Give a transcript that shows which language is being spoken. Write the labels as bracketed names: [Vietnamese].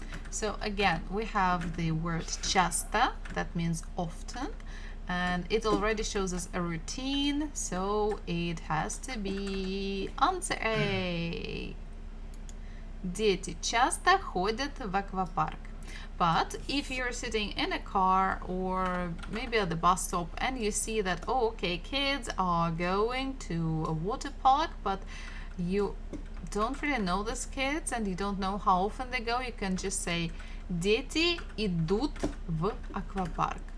[English] So again, we have the word часто, that means often, and it already shows us a routine, so it has to be answer A. [Russian] Дети часто ходят в аквапарк. [English] But if you're sitting in a car or maybe at the bus stop and you see that, oh, okay, kids are going to a water park, but you don't really know these kids and you don't know how often they go, you can just say [Russian] дети идут в аквапарк.